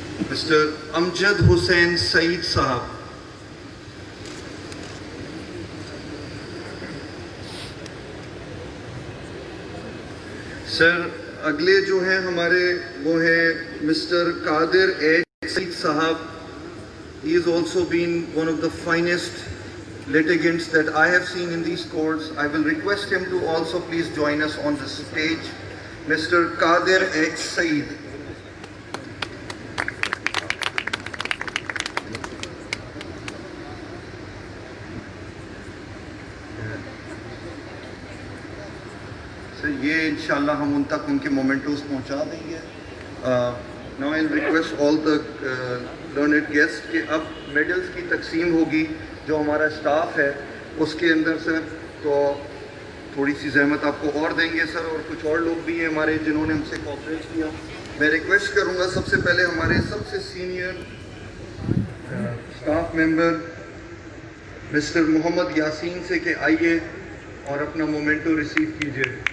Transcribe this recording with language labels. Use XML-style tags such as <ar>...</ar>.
<ur>Mister امجد حسین سعید صاحب. سر, اگلے جو ہیں ہمارے وہ ہیں مسٹر قادر ایچ سعید صاحب.</ur> <en>He has also been one of the finest litigants that I have seen in these courts. I will request him to also please join us on the stage. Mr. Qadir H. Saeed.</en> <ur>یہ انشاءاللہ ہم ان تک ان کے مومنٹوز پہنچا دیں گے.</ur> <en>Now I'll request all the learned guests</en> <ur>کہ اب میڈلز کی تقسیم ہوگی. جو ہمارا اسٹاف ہے اس کے اندر سر, تو تھوڑی سی زحمت آپ کو اور دیں گے سر, اور کچھ اور لوگ بھی ہیں ہمارے جنہوں نے ہم سے کوآپریٹ کیا. میں ریکویسٹ کروں گا سب سے پہلے ہمارے سب سے سینئر اسٹاف ممبر مسٹر محمد یاسین سے کہ آئیے اور اپنا مومنٹو ریسیو کیجیے.</ur>